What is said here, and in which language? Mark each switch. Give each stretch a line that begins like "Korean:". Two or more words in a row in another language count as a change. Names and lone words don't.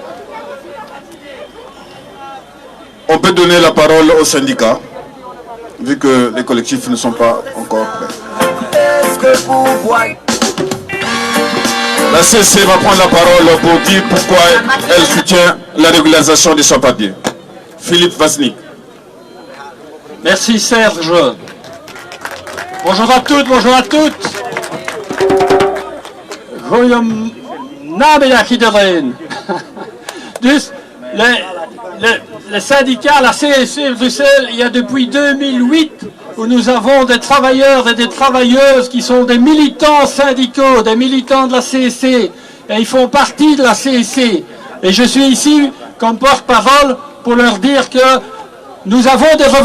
French: On peut donner la parole aux syndicats, vu que les collectifs ne sont pas encore prêts. La CC va prendre la parole pour dire pourquoi elle soutient la régularisation des sans-papiers. Philippe Vasnik. Merci Serge. Bonjour à toutes, bonjour à toutes.
Dutch: Goeiem namiddag iedereen.
French: Dus les syndicats, la CSC Bruxelles, il y a depuis 2008 où nous avons des travailleurs et des travailleuses qui sont des militants syndicaux, des militants de la CSC, et ils font partie de la CSC. Et je suis ici comme porte-parole pour leur dire que nous avons des revendications.